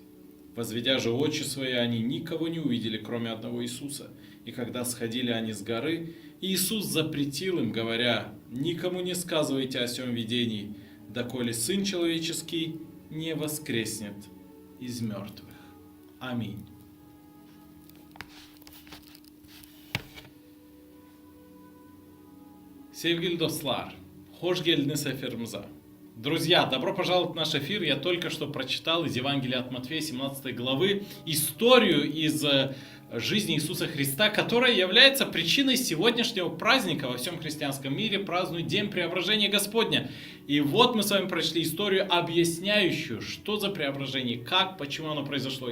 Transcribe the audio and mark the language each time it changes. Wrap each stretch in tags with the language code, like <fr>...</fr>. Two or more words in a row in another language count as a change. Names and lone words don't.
<ru>Возведя же очи свои, они никого не увидели, кроме одного Иисуса. И когда сходили они с горы, Иисус запретил им, говоря: никому не сказывайте о сем видении, доколе Сын Человеческий не воскреснет из mертвых. Аминь.</ru> <gag>Sevgili dostlar, hoş geldiniz efirimize.</gag> <ru>Друзья, добро пожаловать в наш эфир. Я только что прочитал из Евангелия от Матфея 17 главы историю из жизни Иисуса Христа, которая является причиной сегодняшнего праздника. Во всем христианском мире празднуют День Преображения Господня. И вот мы с вами прочли историю, объясняющую, что за преображение, как, почему оно произошло.</ru>